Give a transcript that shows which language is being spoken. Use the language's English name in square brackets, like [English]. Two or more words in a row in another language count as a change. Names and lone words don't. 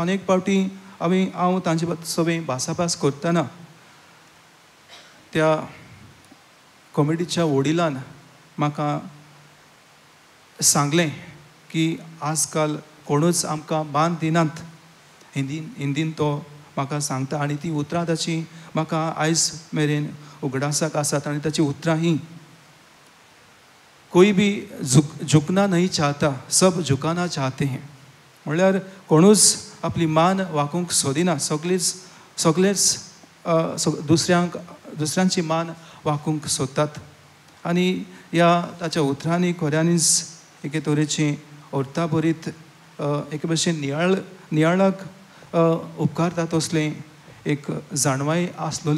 [Konkani] आनी एक फावटी हांव तांचे सोबें भासाभास करतना त्या कमिटीच्या वडिलान म्हाका सांगलें की आजकाल कोणूच आमकां मान दिनात. हिंदीन तो म्हाका सांगता आनी ती उतरां ताची म्हाका आयज मेरेन उगडासाक आसात. आनी ताची उतरां हीं [Hindi] कोई भी झुकना नहीं चाहता, सब झुकाना चाहते हैं. [Konkani] म्हणल्यार कोणूच आपली मान वाकूंक सोदिना, सगळेच दुसऱ्यांची मान वाकूंक सोदतात. आनी ह्या ताच्या उतरांनी खऱ्यांनीच एके तरेची अर्था बरीत एके भशेन नियाळाक उपकारता तसलें एक जाणवाय आसलोली.